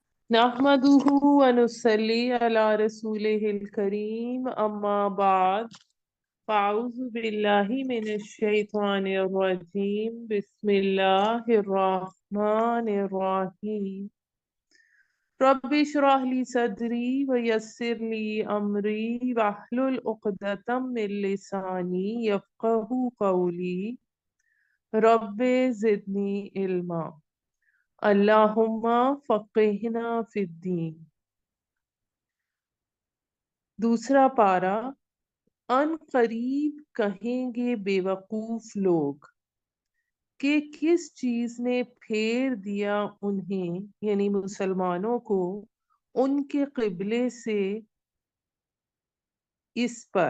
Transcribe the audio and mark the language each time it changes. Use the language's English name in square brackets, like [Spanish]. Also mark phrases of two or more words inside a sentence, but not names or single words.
[Arabic] نحمده ونصلي على رسوله الكريم أما بعد فأعوذ بالله من الشيطان الرجيم بسم الله الرحمن الرحيم رب اشرح لي صدري ويسر لي أمري واحلل عقدة من لساني يفقهوا قولي رب زدني علما اللهم فقهنا في الدين. [Urdu] دوسرا پارہ. عنقریب کہیں گے بیوقوف لوگ کہ کس چیز نے پھیر دیا انہیں یعنی مسلمانوں کو ان کے قبلے سے اس پر.